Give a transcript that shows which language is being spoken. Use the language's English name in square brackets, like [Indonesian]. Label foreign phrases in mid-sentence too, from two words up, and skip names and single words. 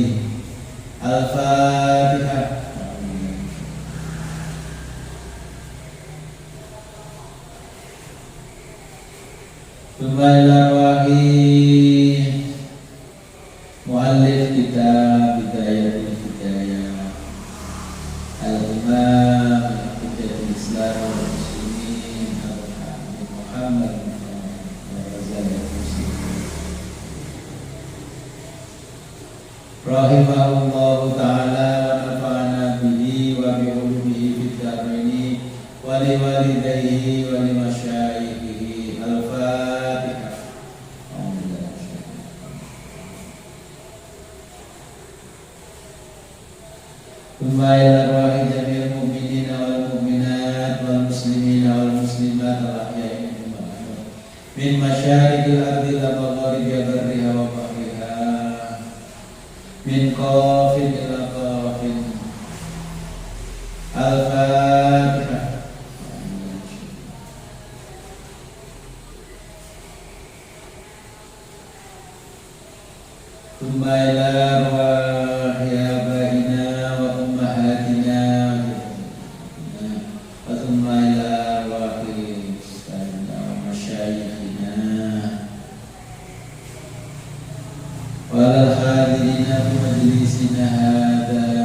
[Arabic] الفاتحة. ثم إلى أرواح مؤلف كتاب بداية الهداية الإمام الإسلام والمسلمين الحبيب محمد رحمه الله تعالى ونفعنا به وبعلومه في الدارين ولوالديه ولمشايخه. الفاتحة. ثم إلى أرواح جميع المؤمنين والمؤمنات والمسلمين والمسلمات الأحياء منهم والأموات من مشارق الأرض إلى مغاربها برها وبحرها من قاف إلى قاف. Al-Fatihah. ثم إلى أرواح آبائنا وأمهاتنا وثم إلى أرواح أستاذنا ومشايخنا والحاضرين في مجلسنا هذا.